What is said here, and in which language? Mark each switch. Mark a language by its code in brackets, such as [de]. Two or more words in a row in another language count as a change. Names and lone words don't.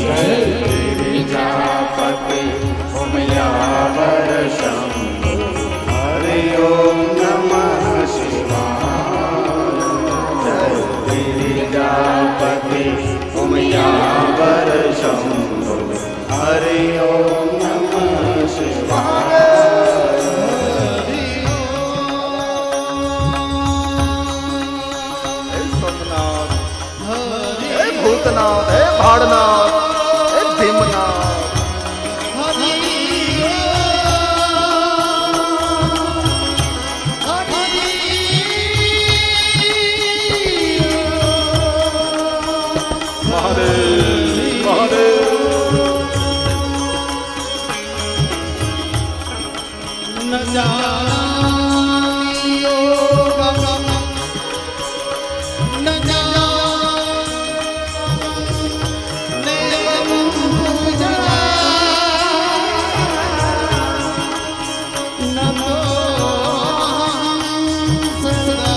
[sa] गिरिजापति उमियावर शंभो हरि ओम नमः शिवाय जय गिरिजापति उमियावर शंभो हरि ओम नमः शिवाय [gu] જય સોમનાથ. જય ભૂતનાથ. જય ભાડનાથ. જય ભીમનાથ. મહાદેવ મહાદેવ. [sa] न जानामि योगं न जानामि नैवं पूजा न तोऽहं